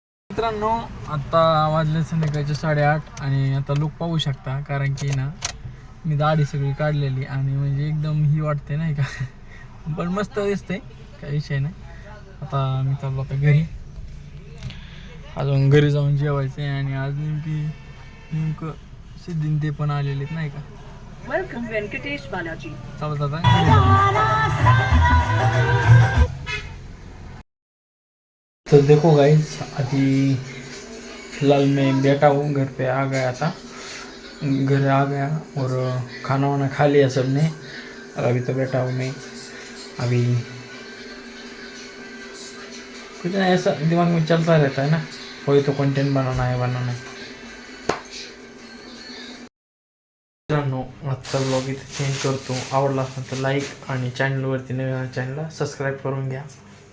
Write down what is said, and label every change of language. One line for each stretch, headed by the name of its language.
Marathi: मित्रांनो आता वाजले संध्याकाळचे 8:30 आणि आता लोक पाहू शकता कारण की ना मी दाढी सगळी काढलेली आणि म्हणजे एकदम ही वाटते नाही का, पण मस्त दिसते काही विषय नाही. आता मी चाललो आता घरी, अजून घरी जाऊन जेवायचं आणि आज नेमकं सिद्धीन ते पण आलेले नाही का.
English: Welcome Venkatesh Balaji.
Hindi: चला तो देखो गाइस अभी फिलहाल मैं बैठा हूँ घर पे, आ गया था घर आ गया और खाना वाना खा लिया सबने और अभी तो बैठा हूँ मैं. अभी कुछ ना ऐसा दिमाग में चलता रहता है ना, कोई तो कंटेंट बनाना है.
Marathi: मित्रांनो आजचा ब्लॉग इथे चेंज करतो. आवडला असेल तर लाईक आणि चॅनलवरती नवीन चॅनलला सबस्क्राईब करून घ्या.